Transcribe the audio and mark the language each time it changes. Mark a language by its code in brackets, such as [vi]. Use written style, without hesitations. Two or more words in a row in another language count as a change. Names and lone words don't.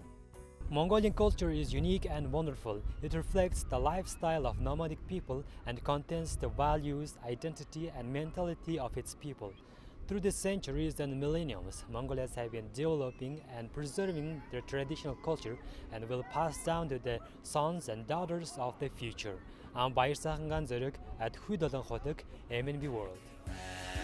[en] Mongolian culture is unique and wonderful. It reflects the lifestyle of nomadic people and contains the values, identity, and mentality of its people. Through the centuries and millenniums, Mongolians have been developing and preserving their traditional culture and will pass down to the sons and daughters of the future. I'm Баяр сайхан Зориг at Хүй Долон Хотог, MNB World.